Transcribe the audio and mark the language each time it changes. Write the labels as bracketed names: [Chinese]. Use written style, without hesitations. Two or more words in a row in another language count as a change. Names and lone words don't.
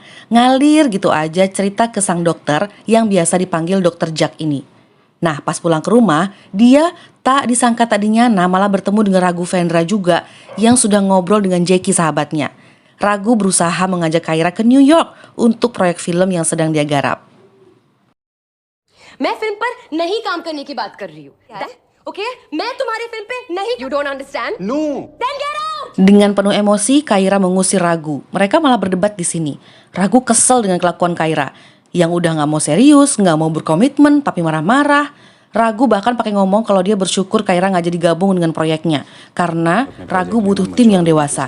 [Indonesian] Ngalir gitu aja cerita ke sang dokter yang biasa dipanggil Dokter Jack ini. Nah, pas pulang ke rumah, dia tak disangka tadinya malah bertemu dengan Raghavendra juga yang sudah ngobrol dengan Jackie sahabatnya. Ragu berusaha mengajak Kaira ke New York untuk proyek film yang sedang dia garap. [Hindi] मैं फिल्म पर नहीं काम करने की बात कर रही हूँ ओके मैं तुम्हारी फिल्म पे नहीं [English] you don't understand no then get out [Indonesian] Dengan penuh emosi, Kaira mengusir Ragu. Mereka malah berdebat di sini. Ragu kesel dengan kelakuan Kaira yang udah nggak mau serius, nggak mau berkomitmen, tapi marah-marah. Ragu bahkan pakai ngomong kalau dia bersyukur Kaira nggak jadi gabung dengan proyeknya karena Ragu butuh tim yang dewasa.